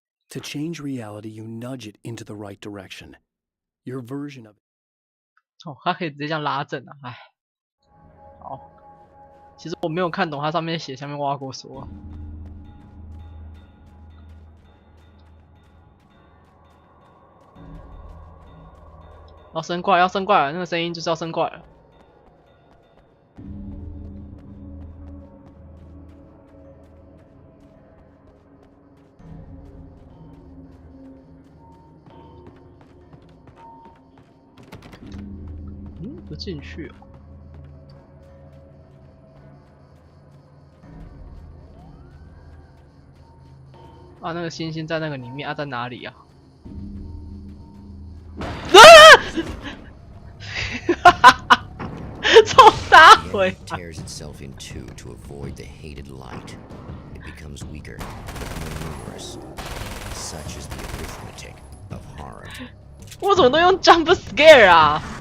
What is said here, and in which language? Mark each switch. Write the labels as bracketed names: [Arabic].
[English] To change reality, you nudge it into the right direction. Your version of it. [Chinese] 哦，它可以直接这样拉正啊！哎，好，其实我没有看懂它上面写下面挖过说。要升怪，要升怪了，那个声音就是要升怪了。不进去哦。啊，那个星星在那个里面啊，在哪里啊？超大回。 [English] tears itself in two to avoid the hated light. It becomes weaker, but more numerous. Such is the arithmetic of horror. [Chinese] 我怎么都用 jump scare 啊？